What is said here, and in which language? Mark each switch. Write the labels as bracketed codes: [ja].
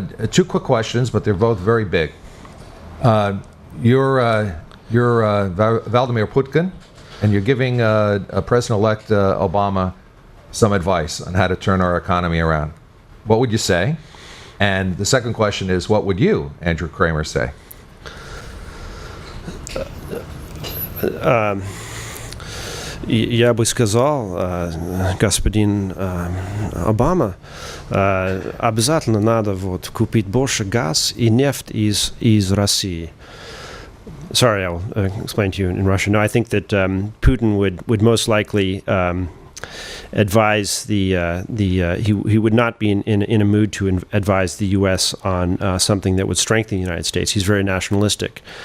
[en] Two quick questions, but they're both very big. You're Vladimir Putin, and you're giving President-elect Obama some advice on how to turn our economy around. What would you say? And the second question is, what would you, Andrew Kramer, say? [ru] Я бы сказал, господин Обама, обязательно надо купить больше газ и нефть из России. [en] Sorry, I'll explain to you in Russian. No, I think that Putin would most likely advise he would not be in a mood to advise the U.S. on something that would strengthen the United States. He's very nationalistic.